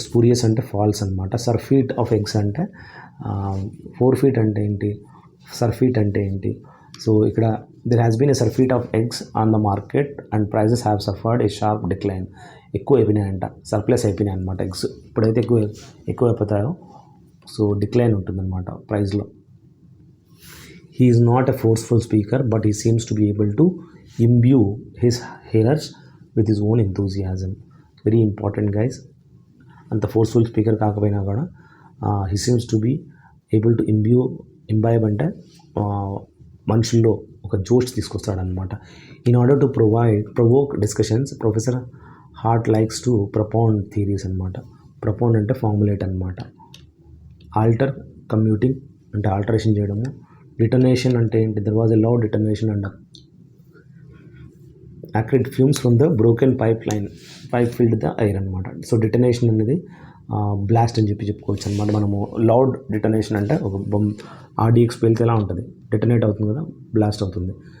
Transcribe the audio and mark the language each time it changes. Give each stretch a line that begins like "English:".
Telugu: Spurious అంటే falls అనమాట. సర్ఫీట్ of eggs అంటే 4 feet అంటే ఏంటి, సర్ఫీట్ అంటే ఏంటి. సో ఇక్కడ
English: there has been a surfeit of eggs on the market and prices have suffered a sharp decline.
Telugu: ఎక్కువ అయిపోయినాయి అంట, సర్ప్లస్ అయిపోయినాయి అనమాట ఎగ్స్. ఇప్పుడైతే ఎక్కువ అయిపోతాయో సో డిక్లైన్ ఉంటుందన్నమాట ప్రైస్లో.
English: He is not a forceful speaker but he seems to be able to imbue his hearers with his own enthusiasm. Very important guys.
Telugu: అంత ఫోర్స్ఫుల్ స్పీకర్ కాకపోయినా కూడా
English: he seems to be able to imbibe
Telugu: అంటే మనుషుల్లో ఒక జోష్ తీసుకొస్తాడనమాట.
English: In order to provoke discussions professor Hart likes to propound theories అనమాట.
Telugu: ప్రపోండ్ అంటే formulate అనమాట. ఆల్టర్ కమ్యూటింగ్ అంటే ఆల్టరేషన్ చేయడము. డిటనేషన్ అంటే ఏంటి?
English: There was a loud detonation and acrid fumes from the broken pipe filled the air అనమాట.
Telugu: సో డిటనేషన్ అనేది బ్లాస్ట్ అని చెప్పుకోవచ్చు అనమాట. మనము లౌడ్ డిటనేషన్ అంటే ఒక ఆర్డిఎక్స్ పేలితే ఎలా ఉంటుంది, డిటనేట్ అవుతుంది కదా, బ్లాస్ట్ అవుతుంది.